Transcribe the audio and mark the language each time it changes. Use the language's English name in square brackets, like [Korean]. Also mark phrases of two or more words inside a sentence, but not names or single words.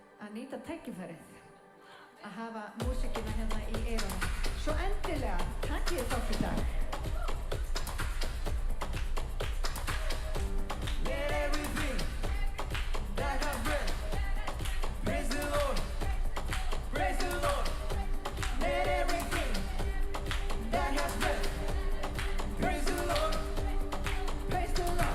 [Icelandic] nýta tækifærið að hafa músíkina hérna í eyrunum. Svo endilega, takkið þátt í dag. [English] Let everything that has breath praise the Lord, praise the Lord. Let everything that has breath praise the Lord, praise the Lord.